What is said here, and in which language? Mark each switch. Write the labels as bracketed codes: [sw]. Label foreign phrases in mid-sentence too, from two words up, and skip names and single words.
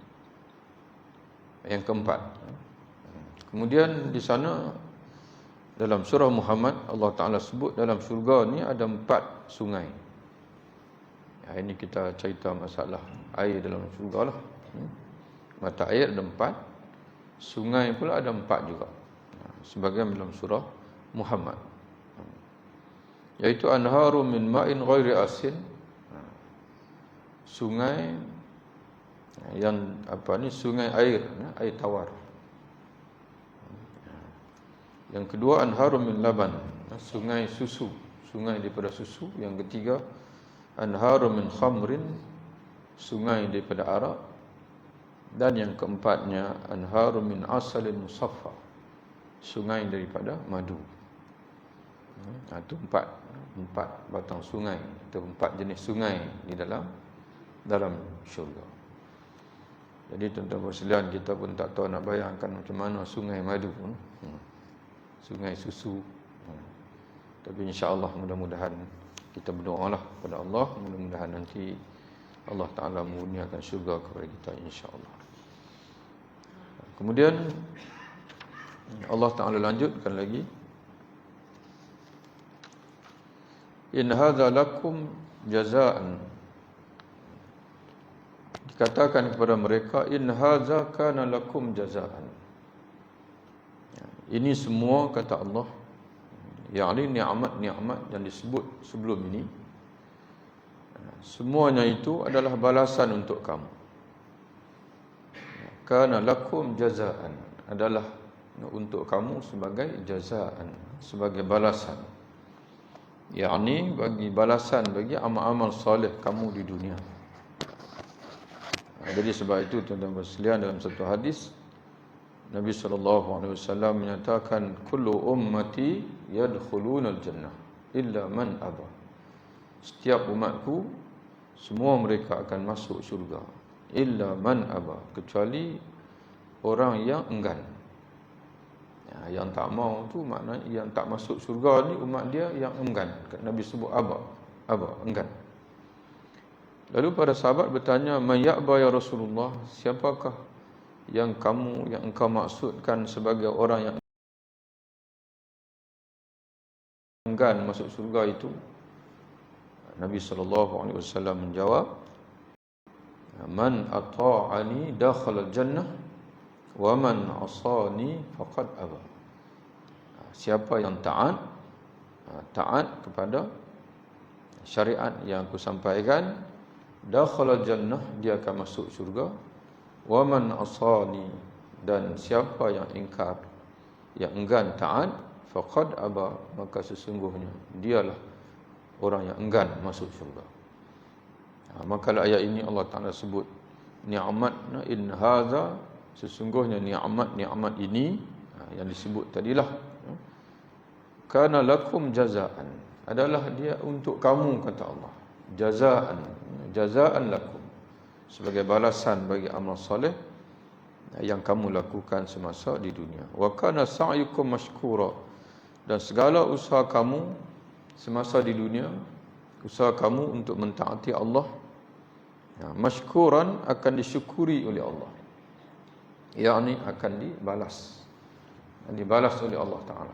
[ms] Yang keempat, kemudian di sana dalam surah Muhammad, Allah Ta'ala sebut dalam syurga ni ada 4 sungai. Ini kita cerita masalah air dalam syurga lah. Mata air ada 4, sungai pula ada 4 juga, sebagian dalam surah Muhammad, iaitu [ar] أنهار من ماء غير آسن, [ms] sungai yang sungai air tawar. Yang kedua, [ar] أنهار من لبن, [ms] sungai susu, sungai daripada susu. Yang ketiga, [ar] أنهار من خمر, [ms] sungai daripada arak. Dan yang keempatnya, [ar] أنهار من عسل مصفى, [ms] sungai daripada madu. Itu 4 batang sungai, itu 4 jenis sungai di dalam syurga. Jadi tuan-tuan sekalian, kita pun tak tahu nak bayangkan macam mana sungai madu pun, sungai susu. Tapi [ar] إن شاء الله [ms] mudah-mudahan kita berdoalah kepada Allah, mudah-mudahan nanti Allah Ta'ala mengurniakan syurga kepada kita, [ar] إن شاء الله. [ms] Kemudian Allah Ta'ala lanjutkan lagi, [ar] إن هذا لكم جزاء. [ms] Dikatakan kepada mereka, [ar] إن هذا كان لكم جزاء. [ms] Ini semua, kata Allah, yakni nikmat-nikmat yang disebut sebelum ini, semuanya itu adalah balasan untuk kamu. [ar] كان لكم جزاء, [ms] adalah untuk kamu sebagai jazaan, sebagai balasan, yakni bagi balasan bagi amal-amal soleh kamu di dunia. Jadi sebab itu tuan-tuan sekalian, dalam satu hadis Nabi SAW menyatakan, [ar] كل أمتي يدخلون الجنة إلا من أبى. [ms] Setiap umatku semua mereka akan masuk syurga, [ar] إلا من أبى, [ms] kecuali orang yang enggan. Yang tak mau tu maknanya yang tak masuk syurga ni umat dia yang enggan. Nabi sebut aba, enggan. Lalu para sahabat bertanya, [ar] من يأبى يا رسول الله, [ms] siapakah yang engkau maksudkan sebagai orang yang enggan masuk syurga itu? Nabi SAW menjawab, [ar] من أطاعني دخل الجنة ومن عصاني فقد أبى. [ms] Siapa yang taat kepada syariat yang aku sampaikan, [ar] دخل الجنة, [ms] dia akan masuk syurga. [ar] ومن عصاني, [ms] dan siapa yang ingkar, yang enggan taat, [ar] فقد أبى, [ms] maka sesungguhnya dialah orang yang enggan masuk syurga. Maka ayat ini Allah Ta'ala sebut ni'mat, [ar] إن هذا, [ms] sesungguhnya nikmat ini yang disebut tadilah, [ar] كان لكم جزاء, [ms] adalah dia untuk kamu, kata Allah. [ar] جزاء لكم, [ms] sebagai balasan bagi amal soleh yang kamu lakukan semasa di dunia. [ar] وكان سعيكم مشكورا, [ms] dan segala usaha kamu semasa di dunia, usaha kamu untuk mentaati Allah, mashkuran, akan disyukuri oleh Allah. yakni akan dibalas oleh Allah Ta'ala.